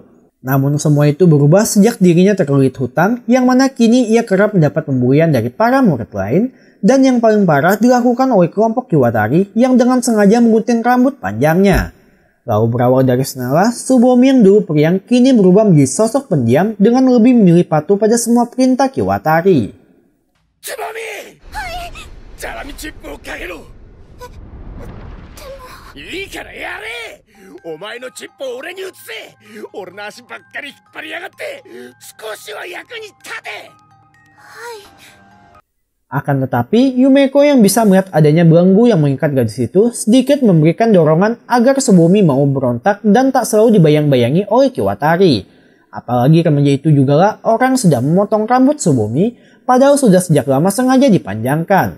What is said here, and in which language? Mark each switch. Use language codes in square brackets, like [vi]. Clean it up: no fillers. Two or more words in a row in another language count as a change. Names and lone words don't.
[id] Namun semua itu berubah sejak dirinya terlilit hutang, yang mana kini ia kerap mendapat pembulian dari para murid lain, dan yang paling parah dilakukan oleh kelompok Kiwatari yang dengan sengaja menggunting rambut panjangnya. Lalu berawal dari sanalah, Tsubumi yang dulu periang kini berubah menjadi sosok pendiam dengan lebih memilih patuh pada semua perintah Kiwatari. [ja] Tsubumi! Jalami チップをかけろ。いいからやれ。お前のチップを俺に移せ。俺の足ばっかり引っ張りやがって少しは役に立て。 [id] Akan tetapi, Yumeko yang bisa melihat adanya belenggu yang mengikat gadis itu sedikit memberikan dorongan agar Tsubumi mau berontak dan tak selalu dibayang-bayangi oleh Kiwatari. Apalagi remaja itu juga lah orang sudah memotong rambut Tsubumi, padahal sudah sejak lama sengaja dipanjangkan.